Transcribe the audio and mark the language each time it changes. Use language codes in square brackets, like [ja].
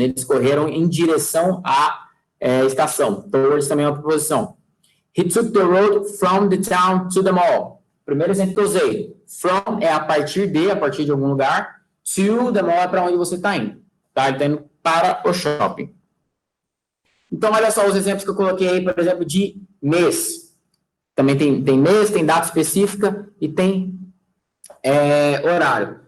[pt] Eles correram em direção à estação. Towards também é uma preposição. [en] He took the road from the town to the mall. [pt] Primeiro exemplo que eu usei. From é a partir de algum lugar. [en] To the mall [pt] é para onde você está indo. Tá? Ele está indo para o shopping. Então, olha só os exemplos que eu coloquei aí, por exemplo, de mês. Também tem mês, tem data específica e tem horário.